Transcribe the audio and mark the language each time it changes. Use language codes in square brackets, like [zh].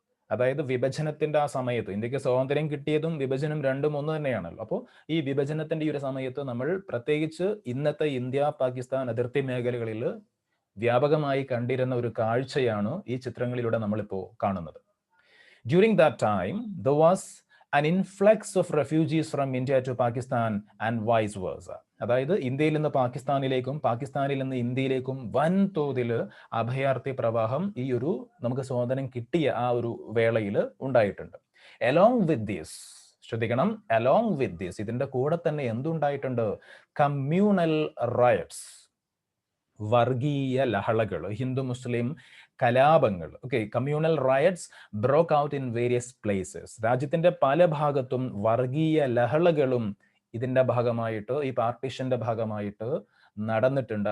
[ml] അതായത് വിഭജനത്തിന്റെ ആ സമയത്ത്, ഇന്ത്യക്ക് സ്വാതന്ത്ര്യം കിട്ടിയതും വിഭജനം രണ്ടും ഒന്ന് തന്നെയാണല്ലോ. അപ്പോൾ ഈ വിഭജനത്തിന്റെ ഈ ഒരു സമയത്ത് നമ്മൾ പ്രത്യേകിച്ച് ഇന്നത്തെ ഇന്ത്യ പാകിസ്ഥാൻ അതിർത്തി മേഖലകളിൽ വ്യാപകമായി കണ്ടിരുന്ന ഒരു കാഴ്ചയാണ് ഈ ചിത്രങ്ങളിലൂടെ നമ്മളിപ്പോൾ കാണുന്നത്. [en] During that time, there was an influx of refugees from India to Pakistan and vice versa. [ml] അതായത് ഇന്ത്യയിൽ നിന്ന് പാകിസ്ഥാനിലേക്കും പാകിസ്ഥാനിൽ നിന്ന് ഇന്ത്യയിലേക്കും വൻതോതിൽ അഭയാർത്ഥി പ്രവാഹം ഈ ഒരു നമുക്ക് സ്വാതന്ത്ര്യം കിട്ടിയ ആ ഒരു വേളയിൽ ഉണ്ടായിട്ടുണ്ട്. [en] Along with this, [ml] ശ്രദ്ധിക്കണം, [en] along with this, [ml] ഇതിന്റെ കൂടെ തന്നെ എന്തുണ്ടായിട്ടുണ്ട്? കമ്മ്യൂണൽ റയറ്റ്സ്, വർഗീയ ലഹളകൾ, ഹിന്ദു മുസ്ലിം കലാപങ്ങൾ. [en] Okay, communal riots broke out in various places. [ml] രാജ്യത്തിന്റെ പല ഭാഗത്തും വർഗീയ ലഹളകളും ഇതിന്റെ ഭാഗമായിട്ട്, ഈ പാർട്ടീഷന്റെ ഭാഗമായിട്ട് നടന്നിട്ടുണ്ട്.